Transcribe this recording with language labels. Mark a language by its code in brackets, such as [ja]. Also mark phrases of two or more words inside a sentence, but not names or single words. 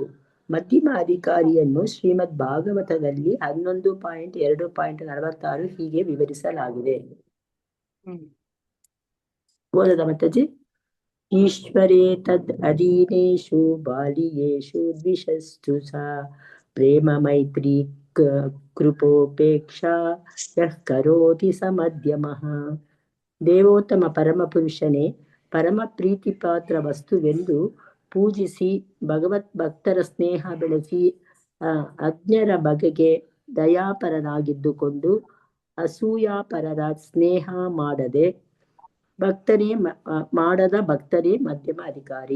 [kn] ಮಧ್ಯಮ ಅಧಿಕಾರಿಯನ್ನು ಶ್ರೀಮದ್ ಭಾಗವತದಲ್ಲಿ 11.2.46 ಹೀಗೆ ವಿವರಿಸಲಾಗಿದೆ. [sa] ಓದದ ಮತ್ತಜಿ? ಈಶ್ವರೇ ತದ್ ಅಧೀನೇಷು ಬಾಲಿಯೇಷು ದ್ವಿಷಸ್ತು ಸಾ ಪ್ರೇಮ ಮೈತ್ರಿ ಕೃಪೋಪೇಕ್ಷಾ ಯಃ ಕರೋತಿ ಸ ಮಧ್ಯಮಃ. [kn] ದೇವೋತ್ತಮ ಪರಮಪುರುಷನೇ ಪರಮ ಪ್ರೀತಿಪಾತ್ರ ವಸ್ತುವೆಂದು ಪೂಜಿಸಿ ಭಗವತ್ ಭಕ್ತರ ಸ್ನೇಹ ಬೆಳೆಸಿ ಅಜ್ಞರ ಬಗೆಗೆ ದಯಾಪರನಾಗಿದ್ದುಕೊಂಡು ಅಸೂಯಾಪರರ ಸ್ನೇಹ ಮಾಡದ ಭಕ್ತರೇ ಮಧ್ಯಮ ಅಧಿಕಾರಿ.